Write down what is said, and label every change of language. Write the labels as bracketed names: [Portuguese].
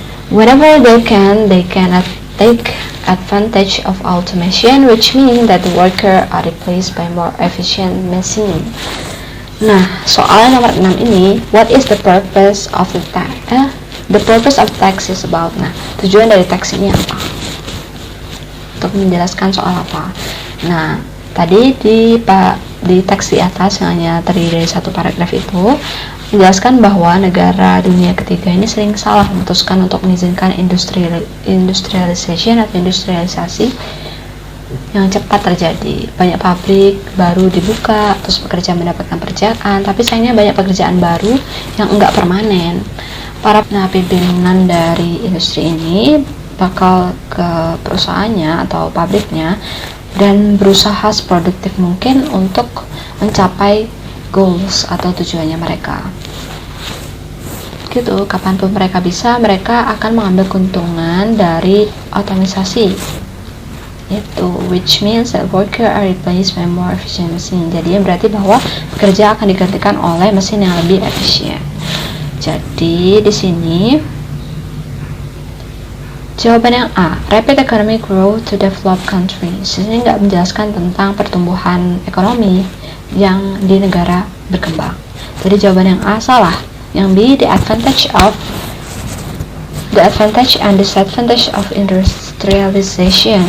[English] Whenever they can take advantage of automation, which means that the worker are replaced by more efficient machine. [Indonesian] Nah, soal nomor 6 ini, [English] what is the purpose of the text? The purpose of text is about. [Indonesian] Nah, tujuan dari teks ini apa? Untuk menjelaskan soal apa? Nah, tadi di teks di atas yang hanya terdiri dari 1 paragraf itu menjelaskan bahwa negara dunia ketiga ini sering salah memutuskan untuk mengizinkan industrialisasi yang cepat terjadi. Banyak pabrik baru dibuka, terus pekerja mendapatkan pekerjaan, tapi sayangnya banyak pekerjaan baru yang enggak permanen. Para pimpinan dari industri ini bakal ke perusahaannya atau pabriknya dan berusaha seproduktif mungkin untuk mencapai goals atau tujuannya mereka. Gitu, kapanpun mereka bisa, mereka akan mengambil keuntungan dari otomatisasi. [English] Itu, which means that worker are replaced by more efficient machine. [Indonesian] Jadi berarti bahwa pekerja akan digantikan oleh mesin yang lebih efisien. Jadi di sini jawaban yang A, [English] rapid economic growth to developed countries. [Indonesian] Sini nggak menjelaskan tentang pertumbuhan ekonomi yang di negara berkembang. Jadi jawaban yang A salah. [English] Yang B, the advantage and disadvantage of industrialization.